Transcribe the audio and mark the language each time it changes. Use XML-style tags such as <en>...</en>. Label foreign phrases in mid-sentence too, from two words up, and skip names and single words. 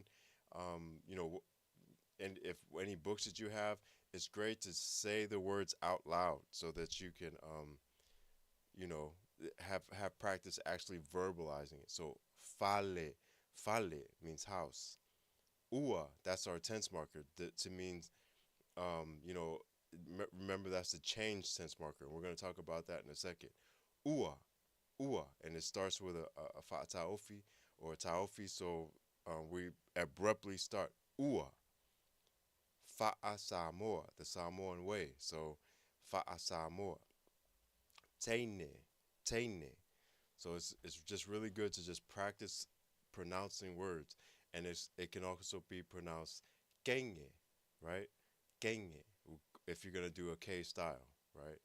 <en>Um, you know, and if any books that you have, it's great to say the words out loud so that you can, you know, have practice actually verbalizing it. So fale means house. Ua, that's our tense marker to means, you know, remember that's the change tense marker. We're going to talk about that in a second. Ua, ua, and it starts with a fa taofi or a taofi. So we abruptly start ua.</en> <sm>Fa'a Samoa,</sm> <en>the Samoan way.</en> <sm>So Fa'a Samoa. Teine, Teine.</sm> <en>So it's just really good to just practice pronouncing words. And it can also be pronounced Kenge, right? Kenge, if you're gonna do a K style, right?</en>